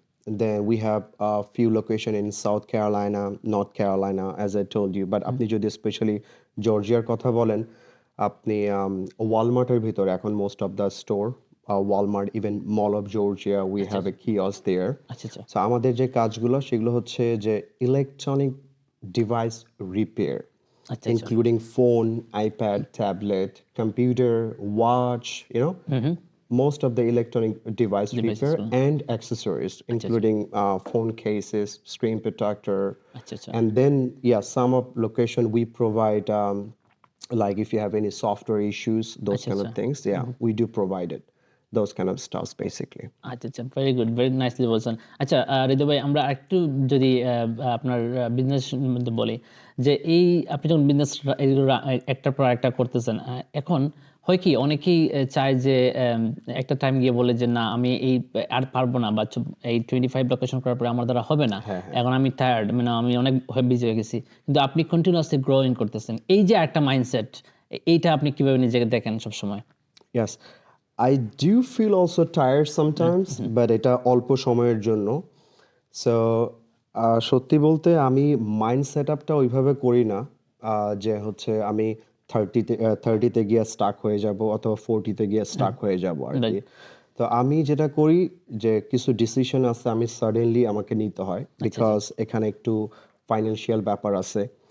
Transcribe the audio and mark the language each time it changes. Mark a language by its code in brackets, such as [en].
[en] Then we have a few location in South Carolina, North Carolina, as I told you. But [bn] আপনি যদি specially জর্জিয়ার কথা বলেন, আপনি ওয়ালমার্টের ভিতরে এখন [en] Most of the store, Walmart, even Mall of Georgia, we have a kiosk there. [bn] আচ্ছা আচ্ছা so আমাদের যে কাজগুলো সেগুলো হচ্ছে যে ইলেকট্রনিক ডিভাইস রিপেয়ার, আচ্ছা [en] including phone, iPad, tablet, computer, watch, most of the electronic device repair and accessories, including phone cases, screen protector. [bn] আচ্ছা আচ্ছা [en] And then, yeah, some of location we provide, like if you have any software issues, those kind of things, yeah, we do provide it. Those kind of stuff, basically. [bn] আচ্ছা আচ্ছা, [en] very good, very nicely [bn] বলছেন। আচ্ছা হৃদয় ভাই, আমরা একটু যদি আপনার business মধ্যে বলি, যে এই আপনি যখন বিজনেস একটার পর একটা করতেছেন, এখন হয় কি অনেকেই চায় যে একটা টাইম গিয়ে বলে যে না আমি এই আর পারবো না, বা এই 25 লোকেশন করার পরে আমার দ্বারা হবে না, এখন আমি টায়ার্ড, মানে আমি অনেক বিজি হয়ে গেছি। কিন্তু আপনি কন্টিনিউয়াসলি গ্রোইং করতেছেন, এই যে একটা মাইন্ডসেট, এইটা আপনি কিভাবে নিজেকে দেখেন সবসময়? [en] Yes, I do feel also tired sometimes, but [bn] এটা অল্প সময়ের জন্য। সো সত্যি বলতে আমি মাইন্ড সেট আপটা ওইভাবে করি না যে হচ্ছে আমি 30তে গিয়ে স্টাক হয়ে যাব অথবা 40তে গিয়ে স্টাক হয়ে যাব আর কি। তো আমি যেটা করি যে কিছু ডিসিশন আছে আমি সাডেনলি আমাকে নিতে হয়, বিকজ এখানে একটু ফাইন্যান্সিয়াল ব্যাপার আছে।